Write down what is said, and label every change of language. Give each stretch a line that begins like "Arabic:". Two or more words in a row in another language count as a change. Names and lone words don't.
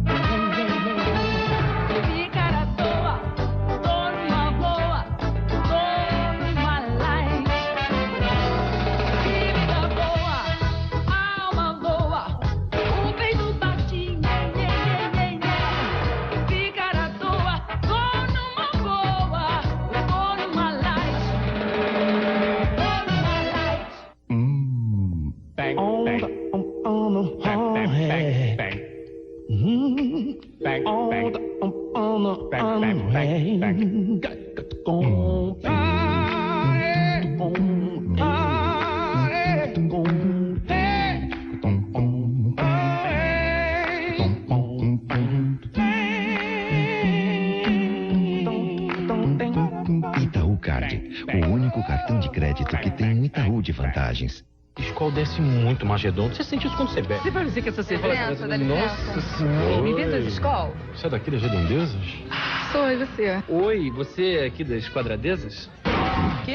Portuguese: Que cara à toa, tô numa boa, tô numa light. Que vida boa, alma boa, o peito bate. Que cara à toa, tô numa boa, tô numa light. Bang, bang. Bang, bang, bang, bang. Bang, bang. Bang, bang, bang, bang. Itaú Card, o único cartão de crédito que tem um Itaú de vantagens. Skol desce muito mais redondo. Você sente isso quando você bebe. Você vai dizer que essa cerveja... Nossa senhora. Me vê das escolas? Você é daqui das redondezas? Sou, e você? Oi, você é aqui das quadradezas? Quê?